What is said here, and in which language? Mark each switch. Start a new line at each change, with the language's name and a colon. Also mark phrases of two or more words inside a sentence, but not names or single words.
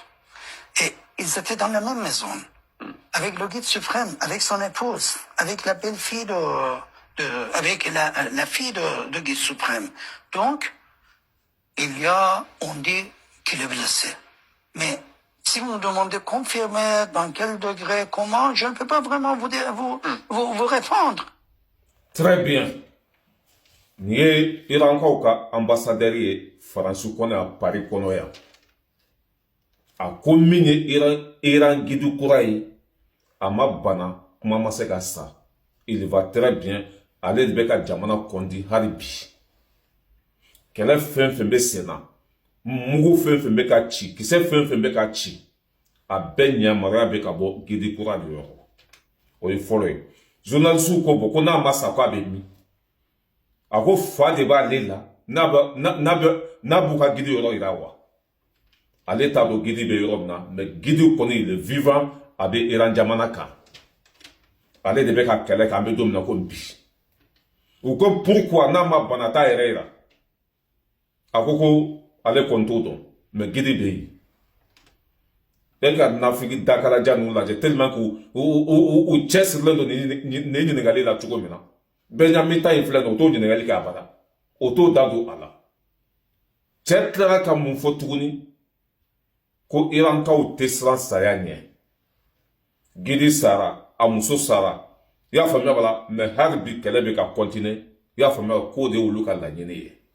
French: Et ils étaient dans la même maison, avec le guide suprême, avec son épouse, avec la belle-fille avec la fille de guide suprême. Donc, on dit qu'il est blessé. Mais si vous me demandez confirmer dans quel degré, comment, je ne peux pas vraiment vous répondre. Très bien.
Bambara: Ni ye Irankaw ka ambassadeur ye Faransi kɔnɔ yan Paris kɔnɔ yan. A ko min ye Iran guide kura ye a ma bana kuma ma se ka sa.
French: Il va très bien.
Bambara: Ale de bɛ ka jamana kɔndi hali bi. Kɛlɛ fɛn fɛn bɛ sen na. Mugu fɛn fɛn bɛ ka ci, kisɛ fɛn fɛn bɛ ka ci. A bɛɛ ɲamariya bɛ ka bɔ Gidi kura de yɔrɔ. O ye fɔlɔ ye. Journaliste ko bɔ ko n'a ma sa ko a bɛ min. A ko fa de b'ale la n'a b'u ka Gidi yɔrɔ yira wa. Ale t'a dɔn Gidi bɛ yɔrɔ min na mais Gidi kɔni
French: il est vivant
Bambara: a bɛ Iran jamana kan. Ale de bɛ ka kɛlɛ kɛ an bɛ don min na ko bi. U ko pourquoi n'a ma bana t'a yɛrɛ yira. A ko ale kɔni t'o dɔn mais Gidi bɛ yen. E ka nafigi dakalaja ninnu lajɛ
French: tellement que
Bambara: u cɛsirilen don nin ɲininkali la cogo min na Benjamin ta in filɛ nin o t'o ɲininkali kɛ abada o t'o da don a la cɛ tilara ka mun fɔ tuguni ko Irankaw tɛ siran saya ɲɛ Gidi sara a muso sara i y'a faamuya bala mais hali bi kɛlɛ bɛ ka continuer i y'a faamuya k'o de y'olu ka laɲini ye